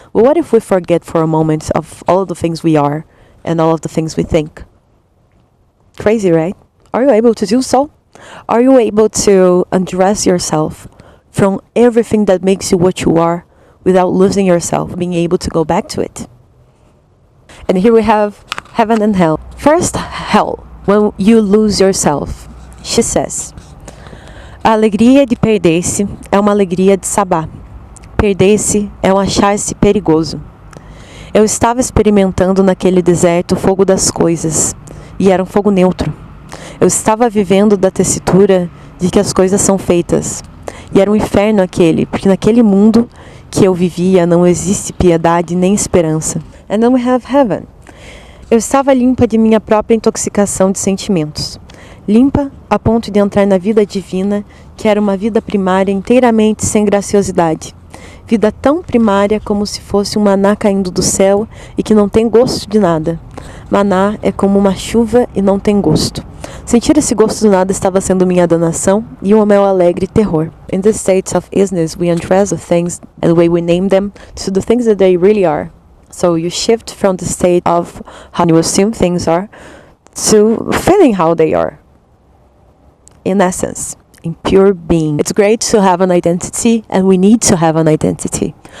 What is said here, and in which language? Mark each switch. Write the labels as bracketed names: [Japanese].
[English] Well, what if we forget for a moment of all of the things we are and all of the things we think? Crazy, right? Are you able to do so? Are you able to undress yourself from everything that makes you what you are without losing yourself, being able to go back to it? And here we have heaven and hell. First, hell, when you lose yourself. She says, [Portuguese] a alegria de perder-se é uma alegria de saber. Perder-se é achar-se perigoso. Eu estava experimentando naquele deserto o fogo das coisas, e era um fogo neutro. Eu estava vivendo da tessitura de que as coisas são feitas, e era um inferno aquele, porque naquele mundo que eu vivia não existe piedade nem esperança. [English] And then we have heaven. [Portuguese] Eu estava limpa de minha própria intoxicação de sentimentos. Limpa a ponto de entrar na vida divina, que era uma vida primária inteiramente sem graciosidade. Vida tão primária como se fosse um maná caindo do céu e que não tem gosto de nada. Maná é como uma chuva e não tem gosto. Sentir esse gosto do nada estava sendo minha danação e um meu alegre terror. [English] In the state of is-ness, we undress the things and the way we name them to the things that they really are. So you shift from the state of how you assume things are to feeling how they are. In essence, in pure being. It's great to have an identity, and we need to have an identity.